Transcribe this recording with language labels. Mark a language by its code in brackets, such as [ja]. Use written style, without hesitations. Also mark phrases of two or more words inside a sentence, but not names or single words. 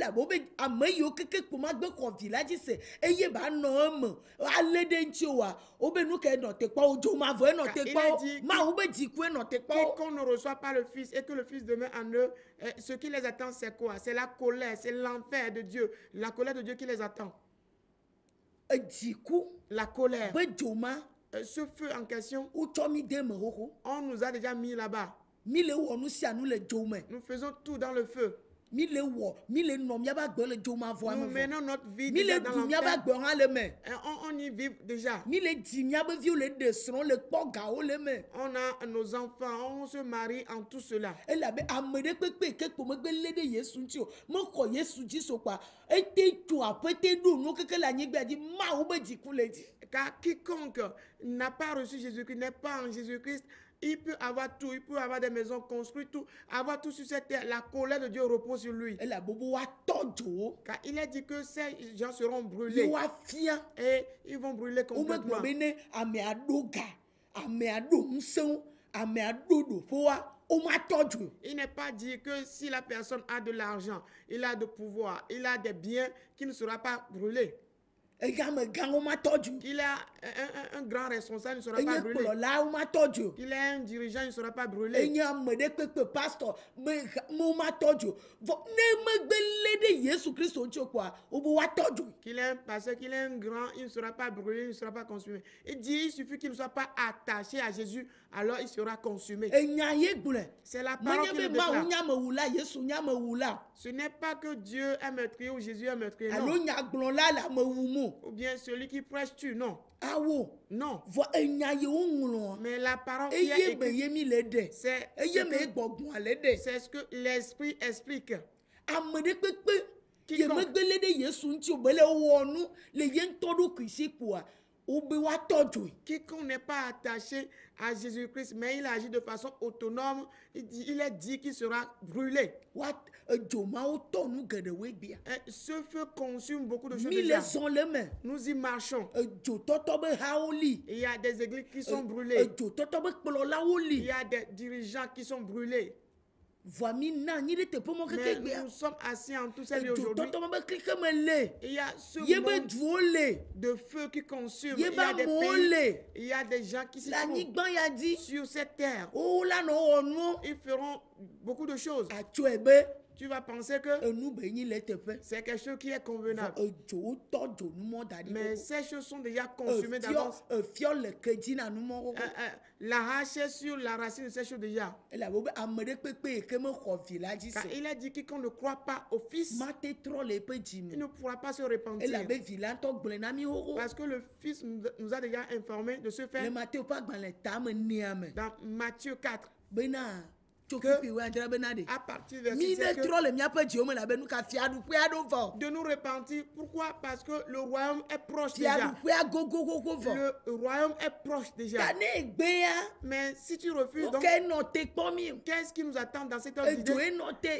[fr] Qu'on ne reçoit pas le Fils et que le Fils demeure en eux, ce qui les attend, c'est quoi? C'est la colère, c'est l'enfer de Dieu, la colère de Dieu qui les attend. [ee] dziku [fr] la colère. [ee] be dzoma [fr] Ce feu en question, [ee] wotsɔ mi de me xoxo [fr] on nous a déjà mis là-bas. [ee] mi le wɔ nu sia nu le dzo me [fr] Nous faisons tout dans le feu. [ee] mi le wɔ mi le nɔ miaba gbe le dzoma vɔa [fr] Nous [ee] me vɔ [fr] menons notre vie [ee] mi [fr] déjà [ee] le [fr] dans [ee] du miaba [fr] l'enfer. [ee] gbe hã le me [fr] Et on y vit déjà. [ee] mi le dzi miabe viwo le ɖe srɔ̃ le kpɔ gawo le me [fr] On a nos enfants, on se marie en tout cela. [ee] elabe ame ɖe kpekpe ke kpo megbe lé ɖe yesu ŋuti o mexɔ yesu dzi so kpa ete tso aƒete ɖo nu keke le anyigba dzi mawu be dziku le dzi [fr] Car quiconque n'a pas reçu Jésus-Christ, n'est pas en Jésus-Christ, il peut avoir tout, il peut avoir des maisons construites, tout, avoir tout sur cette terre. La colère de Dieu repose sur lui. [ee] elabe bo woatɔ dzo wo [fr] Car il a dit que ces gens seront [ee] ye [fr] brûlés [ee] woafia [fr] et ils vont brûler [ee] womegblɔ [fr] complètement. [ee] be ne amea ɖo ga amea ɖo ŋusẽwo amea ɖo ɖoƒoa womatɔ dzo [fr] Il n'est pas dit que si la personne a de l'argent, il a de pouvoir, il a des biens, qu'il ne sera pas brûlé. [ee] egamegã womatɔ dzo [fr] Qu'il a un grand responsable, il ne sera pas [ee] enye [fr] brûlé. [ee] kplɔla womatɔ dzo [fr] Qu'il est un dirigeant, il ne sera pas brûlé. [ee] enye ame ɖe kpekpe pastor womatɔ dzo vɔ ne megbe lé ɖe yesu kristo ŋuti o kpoa wobe woatɔ dzo [fr] Qu'il est un pasteur, qu'il est un grand, il ne sera pas brûlé, il ne sera pas consumé. Il dit, il suffit qu'il ne soit pas attaché à Jésus, alors il sera consumé. [ee] enya ye gblɔe [fr] C'est la parole [ee] menye [fr] qui [ee] be [fr] le [ee] mawu [fr] déclare. [ee] nyamewula yesu nyamewula [fr] Ce n'est pas que Dieu est meurtrier ou Jésus est meurtrier, [ee] alo [fr] non. [ee] nyagblɔla le amewu mo [fr] Ou bien celui qui prêche tue, non. [ee] awo [fr] Non. [ee] vɔ enya ye woŋlɔ [fr] Mais la parole qui est [ee] eye me [fr] écrite, [ee] ye mi le ɖe [fr] c'est [ee] eye me ye gbɔgbɔa le ɖe [fr] c'est ce que l'Esprit explique. [ee] ame ɖe kpekpe ye [fr] Quiconque. [ee] megbe lé ɖe yesu ŋuti o be le wɔ nu le ye ŋutɔ ɖokui si kpoa wobe woatɔ dzoe [fr] Quiconque n'est pas attaché à Jésus-Christ, mais il agit de façon autonome, il est dit qu'il sera brûlé. [ee] edzo mawo tɔ nu geɖewoe gbia [fr] Et ce feu consume beaucoup de choses [ee] mi le [fr] déjà. [ee] zɔn le me [fr] Nous y marchons. [ee] edzotɔtɔ be hawo li [fr] Il y a des églises qui sont brûlées. [ee] edzotɔtɔ be kplɔlawo [fr] Il [ee] li [fr] y a des dirigeants qui sont brûlés. [ee] voa mi na anyi ɖe teƒe mɔ [fr] Mais [ee] keke gbia [fr] nous sommes assis en tout ces lieux aujourd'hui. [ee] edzotɔtɔ me be klike me le [fr] Il y a ce [ee] ye be [fr] monde [ee] duwo le [fr] de feu qui consume. [ee] ye [fr] Il [ee] be [fr] y a des [ee] amewo [fr] pays, [ee] le [fr] il y a des gens qui s'y [ee] le [fr] trouvent [ee] anyigba ya dzi [fr] sur cette terre. [ee] wowo la nɔ wɔ nuwo [fr] Ils feront beaucoup de choses. [ee] atsoe be [fr] Tu vas penser que [ee] enu be nyi le teƒe [fr] c'est quelque chose qui est convenable. [ee] edzowo tɔ dzo numɔ da ɖi [fr] Mais ces choses sont déjà consumées d'avance. [ee] efiɔ le ke dzi na numɔ xoxo [fr] L'arracher sur la racine de ces choses déjà. [ee] elabe be ame ɖe kpekpe yi ke mexɔ vi la dzi [fr] Car [ee] se [fr] il a dit quiconque ne croit pas au Fils, [ee] mate trɔ le eƒe dzi [fr] il [ee] me [fr] ne pourra pas se repentir. [ee] elabe vi la ŋutɔ gblẽ na mi xoxo [fr] Parce que le Fils nous a déjà informé de ce [ee] le [fr] fait [ee] mateo ƒe agbalẽ tame nea me [fr] dans Matthieu 4. [ee] bena tso [fr] Que- [ee] kpikpi wo adre bena ɖe [fr] À partir de [ee] mi [fr] verset [ee] ne [fr] 7, [ee] trɔ le miaƒe dziwo me labe nu ka fiaɖuƒe aɖo vɔ [fr] de nous repentir. Pourquoi? Parce que le royaume est proche déjà. [ee] fiaɖuƒea gogogogo vɔ [fr] Le royaume est proche déjà. [ee] ta ne egbea [fr] Mais si tu refuses, donc, [ee] oke nɔ te kpɔ mi [fr] qu'est-ce qui nous attend dans cette heure [ee] edzo [fr] d'idée? [ee] ye nɔ te